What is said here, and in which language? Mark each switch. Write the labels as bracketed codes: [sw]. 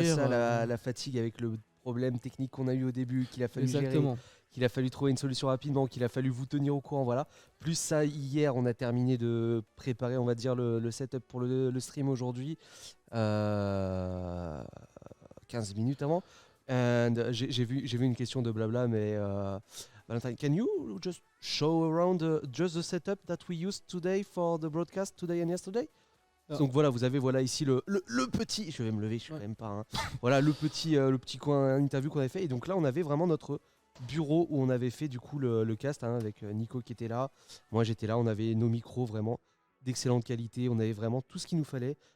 [fr] Rajoute à ça la fatigue avec le problème technique qu'on a eu au début, qu'il a fallu Exactement. gérer, qu'il a fallu trouver une solution rapidement, qu'il a fallu vous tenir au courant, voilà. Plus ça, hier, on a terminé de préparer, on va dire, le setup pour le stream aujourd'hui, 15 minutes avant. [en] And [fr] j'ai vu une question de blabla, mais Valentine, [en] can you just show around just the setup that we used today for the broadcast today and yesterday? [fr] Donc voilà, vous avez ici le petit, je vais me lever, je suis quand même pas. Hein. Voilà le petit coin interview qu'on avait fait. Et donc là, on avait vraiment notre bureau où on avait fait du coup le cast hein, avec Nico qui était là. Moi j'étais là, on avait nos micros vraiment d'excellente qualité. On avait vraiment tout ce qu'il nous fallait.